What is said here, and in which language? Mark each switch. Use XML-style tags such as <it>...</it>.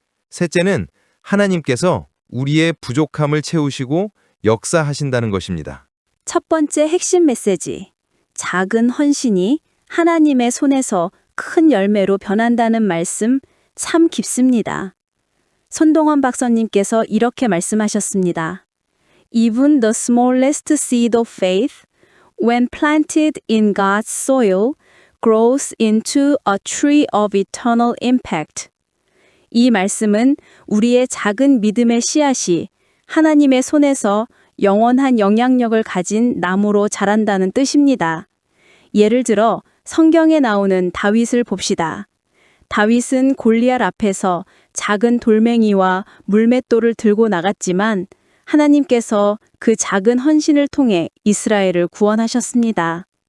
<ko>셋째는 하나님께서 우리의 부족함을 채우시고 역사하신다는 것입니다. 첫 번째 핵심 메시지. 작은 헌신이 하나님의 손에서 큰 열매로 변한다는 말씀 참 깊습니다. 손동원 박사님께서 이렇게 말씀하셨습니다.</ko> <en>Even the smallest seed of faith, when planted in God's soil, grows into a tree of eternal impact.</en> <ko>이 말씀은 우리의 작은 믿음의 씨앗이 하나님의 손에서 영원한 영향력을 가진 나무로 자란다는 뜻입니다. 예를 들어 성경에 나오는 다윗을 봅시다. 다윗은 골리앗 앞에서 작은 돌멩이와 물맷돌을 들고 나갔지만 하나님께서 그 작은 헌신을 통해 이스라엘을 구원하셨습니다.</ko>